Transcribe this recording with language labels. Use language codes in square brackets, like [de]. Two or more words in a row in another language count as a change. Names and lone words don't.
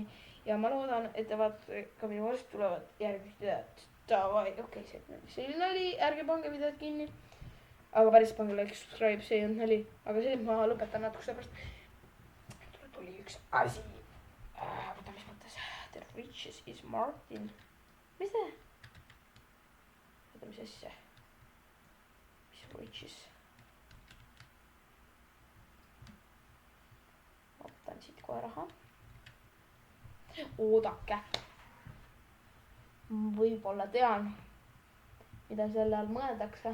[et] Ja ma loodan, et te vaatate ka minu varsti tulevad järgmist videot. Davai, okei, see oli, ärge pange videot kinni. Aga päris pange like, subscribe, see on nali. Aga see ma lõpetan natuke seepärast. Tuli üks asi. Võta, mis mõttes? [en] The riches is Martin. [et] Mis te? Võta, mis asja? Riches. Ma võtan siit kohe raha. Oodake. Võib-olla tean, mida selle all mõeldakse.